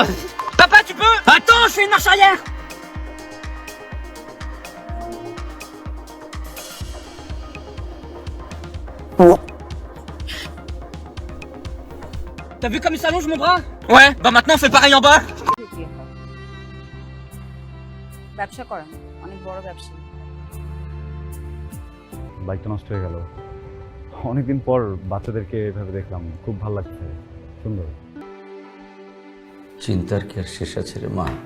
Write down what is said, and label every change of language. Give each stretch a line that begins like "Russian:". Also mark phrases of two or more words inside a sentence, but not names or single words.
French: Papa, tu peux? Attends, je fais une marche arrière! T'as vu comme il s'allonge mon bras? Ouais, bah maintenant on fait pareil en bas.
Bangla: ব্যবসা করেন অনেক বড় ব্যবসা বাইকটা নষ্ট হয়ে গেল অনেকদিন পর বাচ্চাদেরকে এভাবে দেখলাম খুব ভালো লাগছে সুন্দর চিন্তার কি আর শেষ আছে রে মা